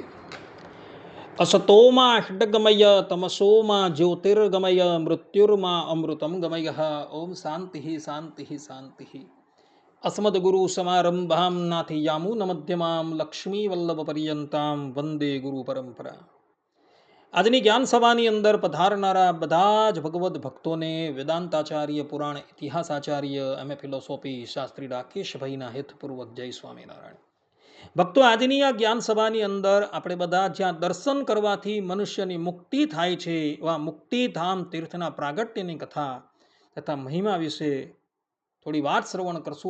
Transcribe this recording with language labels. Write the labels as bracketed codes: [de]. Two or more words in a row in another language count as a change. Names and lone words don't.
[sa] असतो मा षड्गमय तमसो मा ज्योतिर्गमय मृत्युर्मा अमृतं गमय। ओम शांति शांति शांति। अस्मद्गुरुसमारम्भां नाथयामुनमध्यमां लक्ष्मीवल्लभपर्यन्तां वन्दे गुरुपरम्परा। [gu] આજની જ્ઞાન સભાની અંદર પધારનારા બધા જ ભગવદ્ ભક્તોને વેદાંતાચાર્ય પુરાણ ઇતિહાસાચાર્ય [en] M A philosophy [gu] શાસ્ત્રી રાકેશભાઈના હેતપૂર્વક જય સ્વામિનારાયણ. ભક્તો, આજની આ જ્ઞાન સભાની અંદર આપણે બધા જ્યાં દર્શન કરવાથી મનુષ્યની મુક્તિ થાય છે એવા મુક્તિધામ તીર્થના પ્રાગટ્યની કથા તથા મહિમા વિશે થોડી વાત શ્રવણ કરશું.